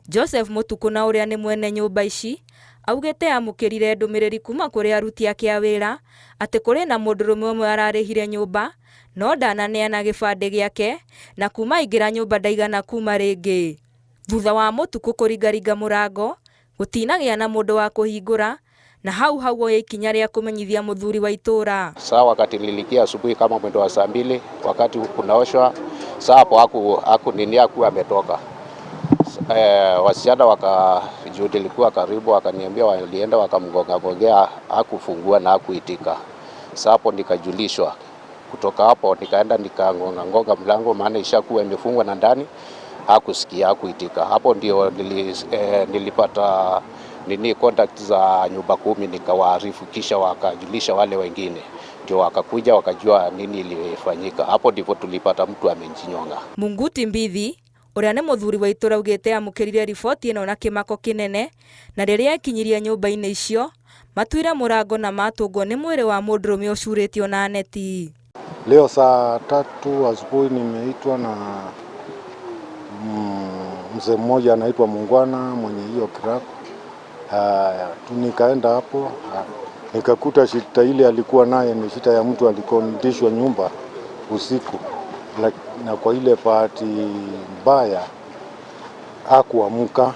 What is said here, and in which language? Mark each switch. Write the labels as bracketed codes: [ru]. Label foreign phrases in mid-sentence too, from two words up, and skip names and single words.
[ki] Joseph Mũtukũ na ũrĩa nĩ mwene nyũmba ici augĩte amũkĩrire ndũmĩrĩri kuma kũrĩ aruti ake a wĩra atĩ kũrĩ na mũndũrũme ũmwe ararĩhire nyũmba no ndananeana gĩbandĩ gĩake na kuma aingĩra nyũmba ndaigana kuma rĩngĩ. Thutha wa Mũtukũ kũringaringa mũrango gũtinagĩa na mũndũ wa kũhingũra na hau oya ikinya rĩa kũmenyithia mũthuri wa itũra. [sw] Saa wakati nilikia asubuhi kama mwendo wa saa 2 wakati kunaoshwa, saa hapo hakuwa ametoka. Wasichana wakajua nilikuwa karibu, wakaniambia walienda wakamgongea, hakufungua na hakuitika. Saa hapo nikajulishwa. Kutoka hapo nikaenda nikagonga mlango, maana ishakuwa imefungwa na ndani, hakusikia, hakuitika. Hapo ndio nilipata contact za nyumba 10 nikawaarifu, kisha wakajulisha wale wengine, ndio wakakuja wakajua nini ilifanyika. Hapo ndipo tulipata mtu amenjinyonga. [ki] Munguti Mbithi ũrĩa nĩ mũthuri wa itũra augĩte amũkĩrire riboti ĩno na kĩmako kĩnene, na rĩrĩa ekinyirie nyũmba-inĩ icio matuire mũrango na matũngwo nĩ mwĩrĩ wa mũndũrũme ũcurĩtio na neti. [sw] Leo saa 3 asubuhi nimeitwa na mzee mmoja anaitwa Mungwana mwenye hiyo club. Nikaenda hapo nikakuta shita ile alikuwa naye ni shita ya mtu alikodishwa nyumba usiku, na kwa ile bahati mbaya hakuamka.